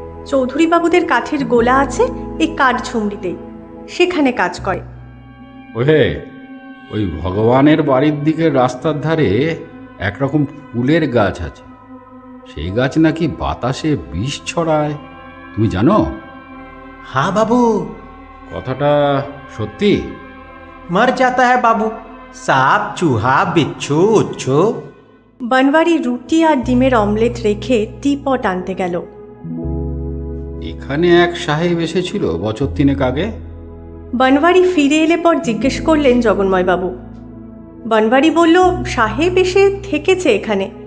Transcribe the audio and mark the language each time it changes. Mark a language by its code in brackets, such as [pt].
[bn] চৌধুরী বাবুদের কাঠের গোলা আছে এই কাঠ ঝুমড়িতেই, সেখানে কাজ করে। ওহে, ওই ভগবানের বাড়ির দিকে রাস্তার ধারে একরকম ফুলের গাছ আছে, সেই গাছ নাকি বাতাসে বিষ ছড়ায়, তুমি জানো? [hi] हाँ बाबू, [bn] কথাটা সত্যি? [hi] मर जाता है बाबू, सांप चूहा बिच्छू उच्छू। [bn] বনওয়ারি রুটি আর ডিমের অমলেট রেখে টিপট আনতে গেল। এখানে এক সাহেব এসেছিল বছর 3 আগে। বনওয়ারি ফিরে এলে পর জিজ্ঞেস করলেন জগন্ময়বাবু। বনওয়ারি বলল, সাহেব এসে থেকেছে এখানে।